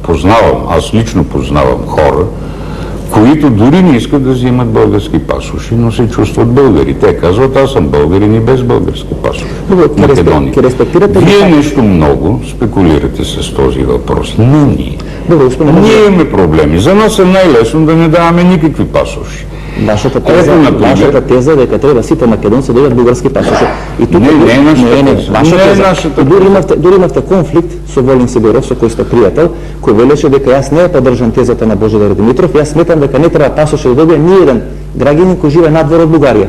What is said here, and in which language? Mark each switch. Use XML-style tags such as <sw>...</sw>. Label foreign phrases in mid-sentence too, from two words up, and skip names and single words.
<bg>Аз лично познавам хора, които дори не искат да взимат български пасоши, но се чувстват българи. Те казват, аз съм българин и без български пасоши. Македония. Вие нещо много спекулирате с този въпрос. Не ние. Ние имаме проблеми. За нас е най-лесно да не даваме никакви пасоши.</bg> <mk>Вашата теза дека треба сите македонци да имат бугарски пасоши.</mk> <bg>Не е нашата теза.</bg> <mk>Дури имавте конфликт со Волин Сидоров, со кој сте пријател, кој велеше дека јас не ја поддржам тезата на Божидар Димитров, јас сметам дека не треба пасоши да добие ни еден граѓани кои живе надвор од Бугарија.</mk>